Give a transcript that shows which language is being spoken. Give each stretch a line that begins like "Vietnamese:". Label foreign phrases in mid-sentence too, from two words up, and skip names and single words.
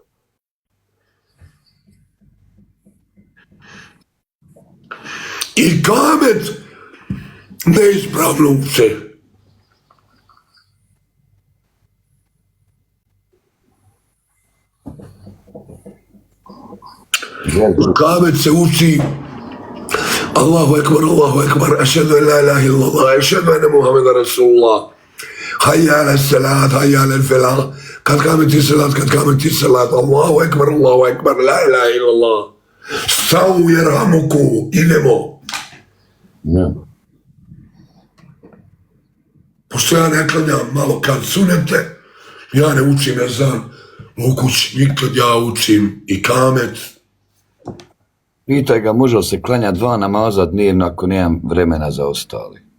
Bosnian: I kamet neispravno uče. Kamet se uči
Arabic: الله أكبر، أشهد أن لا إله إلا الله، أشهد أن محمدا رسول الله، حي على الصلاة، حي على الفلاح، قد قامت الصلاة، الله أكبر، لا إله إلا الله, استووا يرحمكم,
Bosnian: idemo. Ne. Pošto ja ne klanjam malo kad sunete, ja ne učim ezan u kući, nikad ja učim i kamet. Pitaj ga, može li se klanja 2 namaza dnevno ako nemam vremena za ostali?